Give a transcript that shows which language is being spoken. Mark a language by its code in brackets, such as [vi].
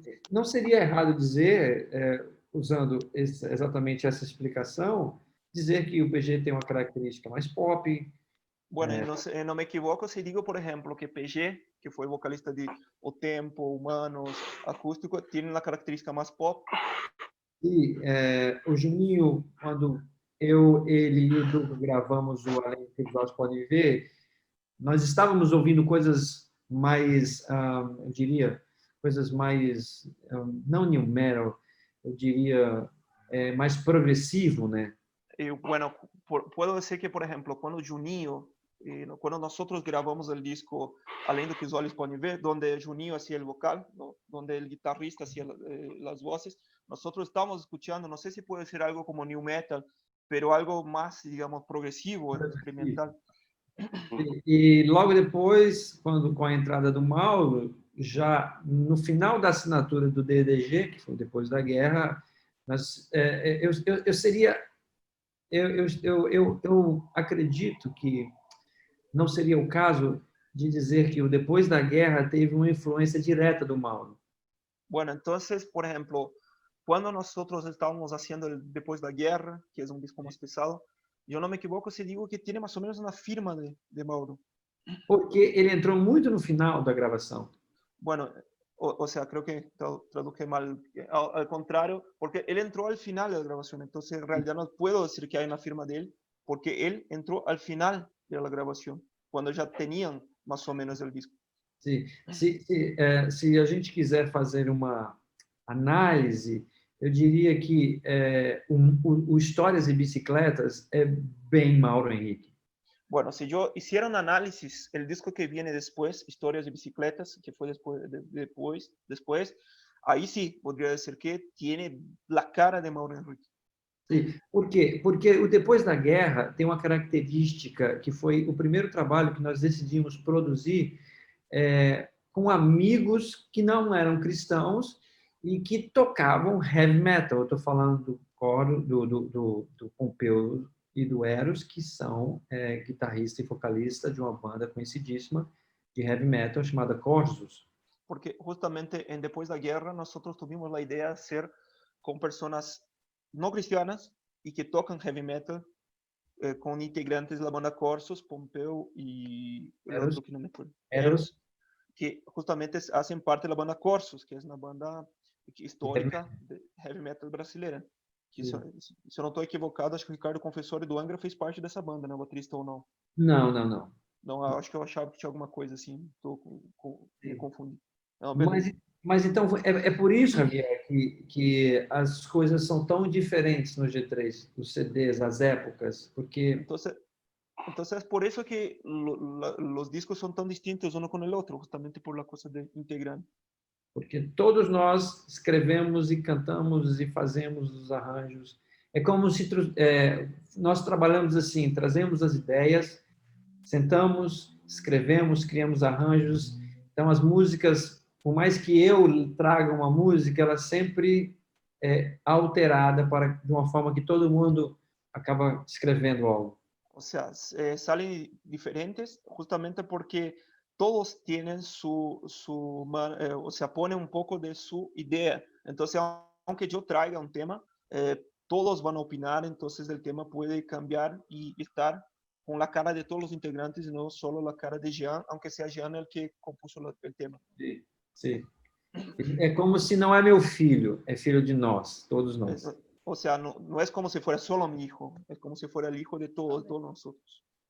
[pt] Não seria errado dizer, usando exatamente essa explicação, dizer que o PG tem uma característica mais pop. [es] Bueno, no me equivoco si digo, por ejemplo, que PG, que fue vocalista de O Tempo, Humanos, Acústico, tiene la característica más pop. [pt] E o Juninho, quando ele e o Duco gravamos o Além que os Olhos Podem Ver, nós estávamos ouvindo coisas mais, eu diria, coisas mais, não new metal, eu diria, mais progressivo, né? [es] Bueno, puedo decir que, por ejemplo, cuando Juninho, cuando nosotros grabamos el disco Além do que os Olhos Podem Ver, donde Juninho hacía el vocal, ¿no? Donde el guitarrista hacía las voces, nosotros estábamos escuchando, no sé si puede ser algo como new metal, pero algo más, digamos, progresivo, experimental. [pt] E logo depois, com a entrada do Mauro, já no final da assinatura do DDG, que foi depois da guerra, eu acredito que não seria o caso de dizer que o depois da guerra teve uma influência direta do Mauro. [es] Bueno, entonces, por ejemplo, cuando nosotros estábamos haciendo el Después de la Guerra, que es un disco más pesado, yo no me equivoco si digo que tiene más o menos una firma de Mauro. [pt] Porque ele entrou muito no final da gravação. [es] Bueno, o sea, creo que traduje mal, al contrario, porque él entró al final de la grabación, entonces en realidad no puedo decir que hay una firma de él, porque él entró al final de la grabación, cuando ya tenían más o menos el disco. [pt] Se a gente quiser fazer uma análise, eu diria que o Histórias e Bicicletas é bem Mauro Henrique. [es] Bueno, si yo hiciera un análisis, el disco que viene después, Historias de Bicicletas, que fue después, ahí sí podría decir que tiene la cara de Mauro Henrique. [pt] Sim. Por quê? Porque o Depois da Guerra tem uma característica que foi o primeiro trabalho que nós decidimos produzir com amigos que não eram cristãos e que tocavam heavy metal. Eu estou falando do coro, do Pompeu e do Eros, que são guitarrista e vocalista de uma banda conhecidíssima de heavy metal chamada Corsos. [es] Porque justamente en Después de la Guerra nosotros tuvimos la idea de hacer con personas no cristianas y que tocan heavy metal, con integrantes de la banda Corsos, Pompeu y el otro que no me acuerdo, Eros, que justamente hacen parte de la banda Corsos, que es una banda histórica de heavy metal brasileira. [pt] Que se eu não estou equivocado, acho que o Ricardo Confessori do Angra fez parte dessa banda, né? O baterista ou não? Não. Não, acho que eu achava que tinha alguma coisa assim, me confundi. Não, mas então é por isso, Javier, que as coisas são tão diferentes no G3, os CDs, as épocas, porque... [es] Entonces, por eso que los discos son tan distintos uno con el otro, justamente por la cosa de integrar. [pt] Porque todos nós escrevemos e cantamos e fazemos os arranjos. É como se nós trabalhamos assim, trazemos as ideias, sentamos, escrevemos, criamos arranjos. Então, as músicas, por mais que eu traga uma música, ela sempre é alterada de uma forma que todo mundo acaba escrevendo algo. [es] O sea, salen diferentes justamente porque todos tienen o sea, ponen un poco de su idea. Entonces, aunque yo traiga un tema, todos van a opinar, entonces el tema puede cambiar y estar con la cara de todos los integrantes y no solo la cara de Jean, aunque sea Jean el que compuso el tema. [pt] Sim. É como se não é meu filho, é filho de nós, todos nós. [es] O sea, no es como si fuera solo mi hijo, es como si fuera el hijo de todos nosotros.